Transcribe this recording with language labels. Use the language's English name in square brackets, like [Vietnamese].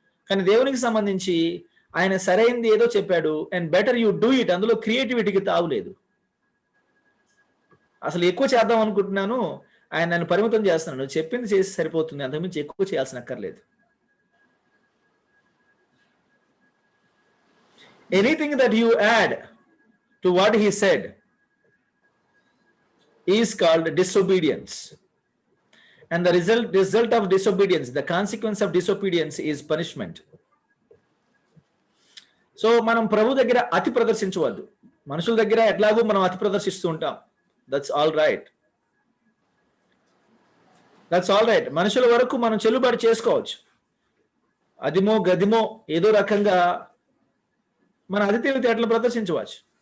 [Telugu] కానీ దేవునికి సంబంధించి ఆయన సరైనది ఏదో చెప్పాడు, [English] And better you do it. [Telugu] అందులో క్రియేటివిటీకి తావులేదు. అసలు ఎక్కువ చేద్దాం అనుకుంటున్నాను, ఆయన నన్ను పరిమితం చేస్తున్నాను, చెప్పింది చేసి సరిపోతుంది, అంతకుమించి ఎక్కువ చేయాల్సిన అక్కర్లేదు. [English] Anything that you add to what he said is called disobedience. And the result of disobedience, the consequence of disobedience is punishment. [Telugu] So మనం ప్రభు దగ్గర అతి ప్రదర్శించవద్దు. మనుషుల దగ్గర ఎట్లాగో మనం అతి ప్రదర్శిస్తూ ఉంటాం. [English] That's all right. [Telugu] మనుషుల వరకు మనం చెల్లుబాటు చేసుకోవచ్చు. అదిమో గదిమో ఏదో రకంగా మన అతి తెలివితేటలు ప్రదర్శించవచ్చు.